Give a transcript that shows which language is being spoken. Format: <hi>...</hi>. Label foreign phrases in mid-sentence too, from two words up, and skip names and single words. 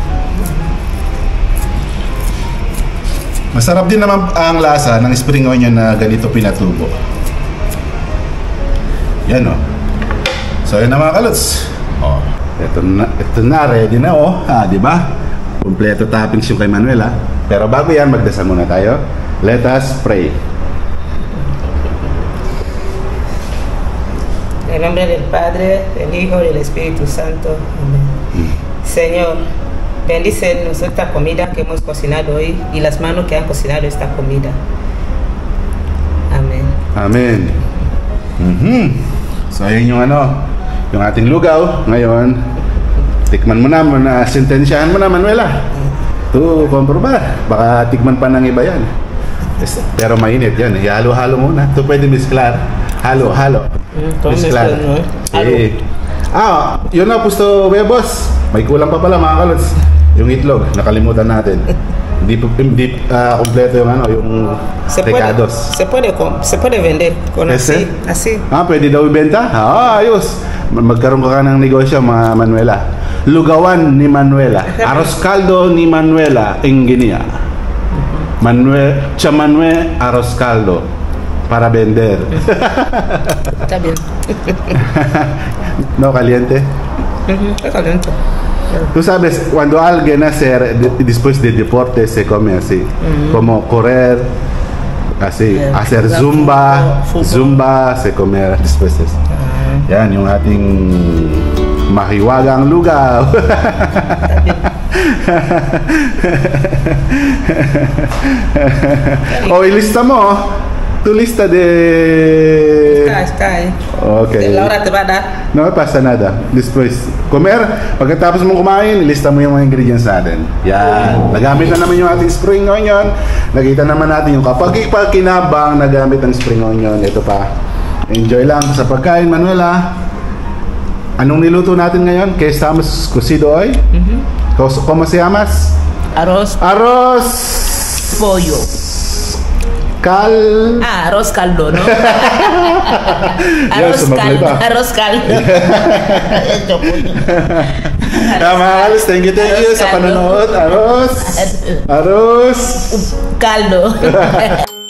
<tl>Masarap din naman ang lasa ng</tl> <en>spring onion</en> <tl>na ganito pinatubo. Yan, o. So, yan na mga kalots. O, ito na, ready na, o. Di ba? Kompleto toppings yung kay Manuela. Pero bago yan, magdasal muna tayo.</tl> <en>Let us pray.</en> <es>En el nombre del Padre, del Hijo y del Espíritu Santo. Amén. Señor, bendice esta comida que hemos cocinado hoy y las manos que han cocinado esta comida. Amén. Amen.</es> <tl>So, ayun yung ano, yung ating lugaw. Ngayon, tikman mo na, sentensyahan mo na, Manuela. Ito, komprobar. Baka tikman pa ng iba yan. Pero mainit yan. Ihalo-halo muna. Ito pwede misklar. Halo. Misklar. Yun na,</tl> <es>pusto huevos.</es> <tl>May kulang pa pala mga kalots. Yung itlog, nakalimutan natin. Hindi kompleto yung ano, yung recados.</tl> <es>Se puede vender con así.</es> <tl>Pwede daw ibenta? Ayos. Magkaroon ka ng negosyo, mga Manuela. Lugawan ni Manuela.</tl> <es>Arroz caldo ni Manuela en Guinea. Chamanue arroz caldo para vender. Está bien. No, caliente. Está caliente. Tú sabes, cuando alguien hace después de deporte se come así, como correr, así, hacer zumba, se come después de eso.</es> <tl>Yan, yung ating mahiwagang lugaw. Ilista mo.</tl> <es>Tu lista de... Está ahí. Okay. La hora te va a dar. No pasa nada. Después, comer.</es> <tl>Pagkatapos mong kumain, ilista mo yung mga ingredients natin. Yan. Nagamit na naman yung ating</tl> <en>spring onion.</en> <tl>Nakita naman natin yung kapag kinabang nagamit ng</tl> <en>spring onion.</en> <tl>Ito pa. Enjoy lang sa pagkain, Manuela. Anong niluto natin ngayon?</tl> <es>¿Qué estamos cocido hoy? ¿Cómo se llamas? Arroz. Pollo. Arroz caldo, ¿no? Arroz caldo.</es> <en>Thank you</en> <tl>sa panonood.</tl> <es>Arroz caldo.</es>